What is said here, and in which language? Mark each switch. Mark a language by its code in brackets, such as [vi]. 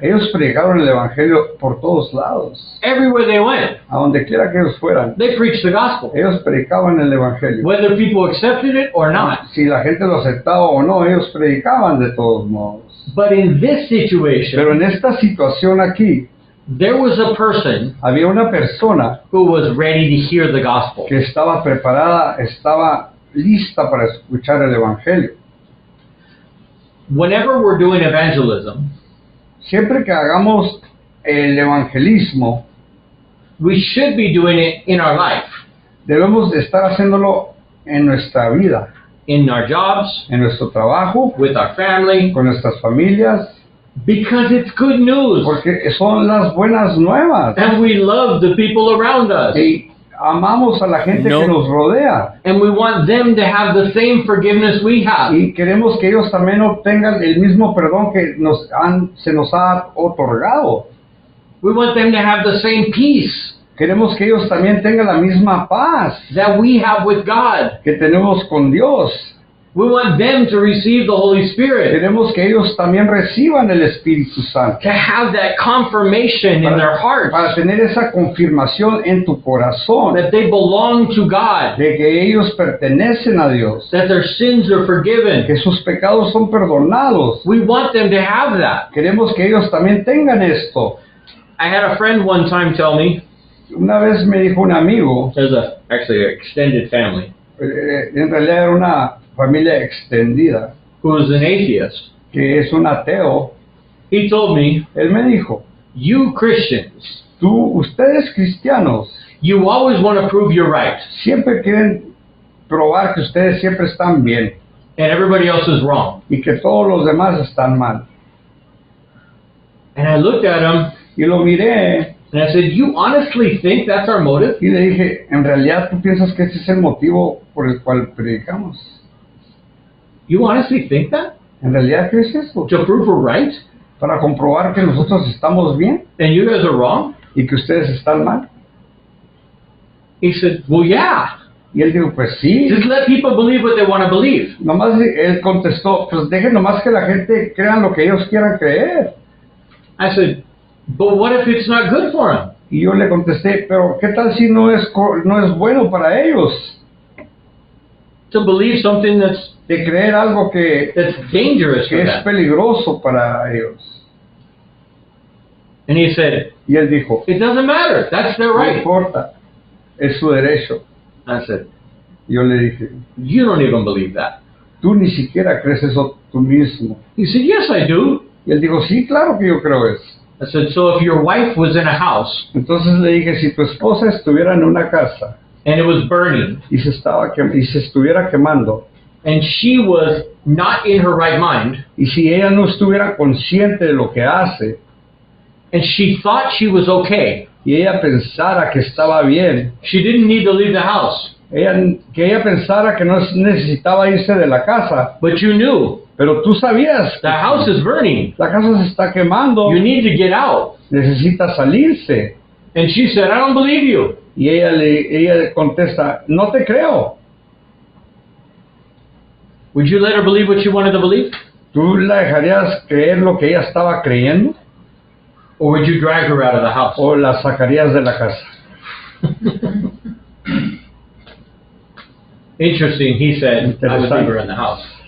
[es] ellos predicaron el evangelio por todos lados. [en] Everywhere they went, [es] A donde quiera que ellos fueran, [en] they preached the gospel, [es] ellos predicaban el evangelio. [en] whether people accepted it or not. [es] Si la gente lo aceptaba o no, ellos predicaban de todos modos. [en] But in this [es] Pero [en] situation, [es] en esta situación aquí, [en] there was a person [es] había una persona [en] who was ready to hear the gospel. [es] que estaba preparada, estaba lista para escuchar el evangelio. [en] Whenever we're doing evangelism, [es] Siempre que hagamos el evangelismo, [en] we should be doing it in our life, [es] debemos de estar haciéndolo en nuestra vida, [en] in our jobs, [es] en nuestro trabajo, [en] with our family, [es] con nuestras familias, [en] because it's good news. [es] porque son las buenas nuevas. [en] And we love the people around us. [es] Y amamos a la gente No. que nos rodea. [en] And we want them to have the same forgiveness we have. [es] Y queremos que ellos también obtengan el mismo perdón que se nos ha otorgado. [en] We want them to have the same peace [es] Queremos que ellos también tengan la misma paz [en] that we have with God. [es] que tenemos con Dios. [en] We want them to receive the Holy Spirit, [es] Queremos que ellos también reciban el Espíritu Santo. [en] to have that confirmation in their hearts [es] Para tener esa confirmación en tu corazón [en] that they belong to God, [es] de que ellos pertenecen a Dios, [en] that their sins are forgiven. [es] que sus pecados son perdonados. [en] We want them to have that. [es] Queremos que ellos también tengan esto. [en] I had a friend one time tell me, [es] Una vez me dijo un amigo, [en] there's actually an extended family, [es] en realidad era una familia extendida, [en] who was an atheist. [es] que es un ateo. [en] He told me, [es] Él me dijo, [en] you Christians, [es] ustedes cristianos, [en] you always want to prove you're right, [es] siempre quieren probar que ustedes siempre están bien [en] and everybody else is wrong. [es] y que todos los demás están mal. [en] And I looked at him, [es] Y lo miré [en] and I said, you honestly think that's our motive? [es] y le dije, ¿en realidad tú piensas que ese es el motivo por el cual predicamos? [en] You honestly think that? [es] ¿En realidad crees eso? [en] To prove we're right? [es] ¿Para comprobar que nosotros estamos bien [en] And you guys are wrong? [es] y que ustedes están mal? [en] He said, well, yeah. [es] Y él dijo, pues sí. [en] Just let people believe what they want to believe. [es] Nomás él contestó, pues dejen nomás que la gente crean lo que ellos quieran creer. [en] I said, but what if it's not good for them? [es] Y yo le contesté, pero ¿qué tal si no es bueno para ellos? [en] To believe something that's [es] De creer algo que [en] dangerous for [es] es [en] them. [es] peligroso para ellos. [en] And he said, [es] Y él dijo, [en] it doesn't matter. That's their [es] no [en] right. [es] importa, es su derecho. [en] I said, [es] Y yo le dije, [en] you don't even believe that. [es] tú ni siquiera crees eso tú mismo. [en] He said, yes, I do. [es] Y él dijo, sí, claro que yo creo eso. [en] I said, so if your wife was in a house [es] Entonces le dije, si tu esposa estuviera en una casa [en] and it was burning [es] y se estuviera quemando, [en] and she was not in her right mind [es] y si ella no estuviera consciente de lo que hace, [en] and she thought she was okay, [es] y ella pensara que estaba bien, [en] she didn't need to leave the house, [es] que ella pensara que no necesitaba irse de la casa, [en] but you knew [es] pero tú sabías que [en] the house is burning. [es] la casa se está quemando, [en] You need to get out. [es] necesita salirse. [en] And she said, I don't believe you. [es] Y ella le contesta, no te creo. [en] Would you let her believe what she wanted to believe? [es] ¿Tú la dejarías creer lo que ella estaba creyendo? [en] Or would you drag her out of the house? [es] ¿O la sacarías de la casa? [en] Interesting, he said, I would leave her in the house.